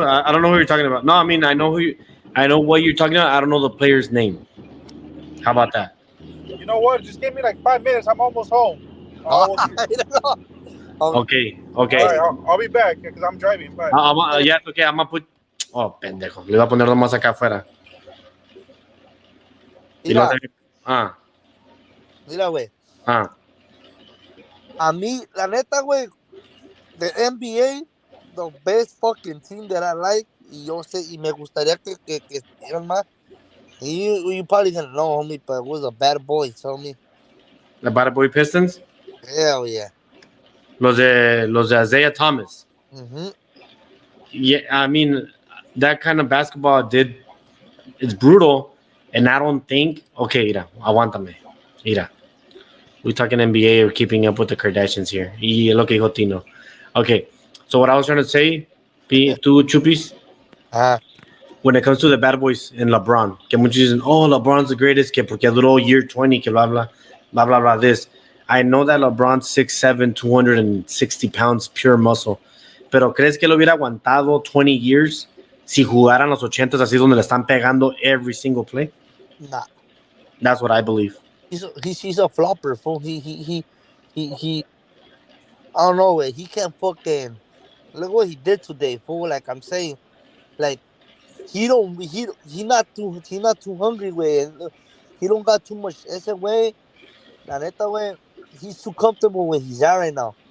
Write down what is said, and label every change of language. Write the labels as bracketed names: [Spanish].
[English] I don't know who you're talking about. No, I mean I know I know what you're talking about. I don't know the player's name. How about that? You know what? Just give me like 5 minutes. I'm almost home. Okay. All right, I'll be back because I'm driving. Bye. Yeah, okay. I'm gonna put. Oh, pendejo. [Spanish] Le voy a poner más acá afuera. Mira, güey. A mí, la neta, güey, the NBA, [English] the best fucking team that I like, [Spanish] y yo sé, y me gustaría que estuvieran más. [English] You probably gonna know, homie, but it was a bad boy, homie. The Bad Boy Pistons? Hell yeah. [Spanish] Los de Isaiah Thomas. Mm-hmm. [English] Yeah, I mean, that kind of basketball it's brutal, and I don't think, okay, [Spanish] mira, aguántame. Mira. [English] We're talking NBA or keeping up with the Kardashians here. [Spanish] Y lo que dijo Tino. [English] Okay, so what I was trying to say, tú, Chupis, when it comes to the bad boys and LeBron, [Spanish] que muchos dicen, [English] oh, LeBron's the greatest, [Spanish] que porque duró [English] year 20, que blah, blah, blah, blah, blah, this. I know that LeBron's 6'7", 260 pounds, pure muscle. [Spanish] Pero ¿crees que lo hubiera aguantado 20 years si jugaran los 80s así donde le están pegando [English] every single play? Nah. That's what I believe. He's a flopper, fool. He I don't know, way. He can't fucking look what he did today, fool. Like I'm saying, like he not too hungry, güey. He don't got too much. [Spanish] Ese güey, la neta, güey, [English] he's too comfortable where he's at right now.